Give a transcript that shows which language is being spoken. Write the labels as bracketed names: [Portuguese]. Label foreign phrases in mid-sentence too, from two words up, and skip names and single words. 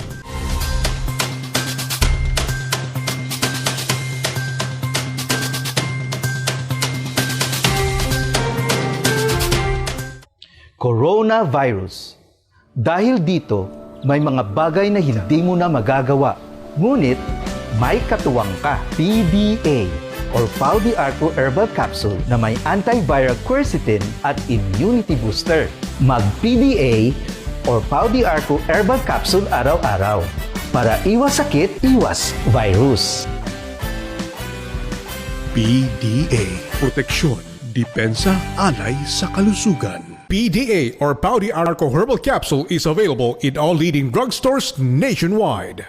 [Filipino] Coronavirus. Dahil dito, may mga bagay na hindi mo na magagawa. Ngunit, may katuwang ka. PDA or Pau de Arco Herbal Capsule na may [English] antiviral quercetin [Filipino] at [English] immunity booster. [Filipino] Mag-PDA or Pau de Arco Herbal Capsule araw-araw para iwas sakit, iwas virus. PDA. Proteksyon, depensa, alay sa kalusugan. [English] PDA or Pau de Arco Herbal Capsule is available in all leading drugstores nationwide.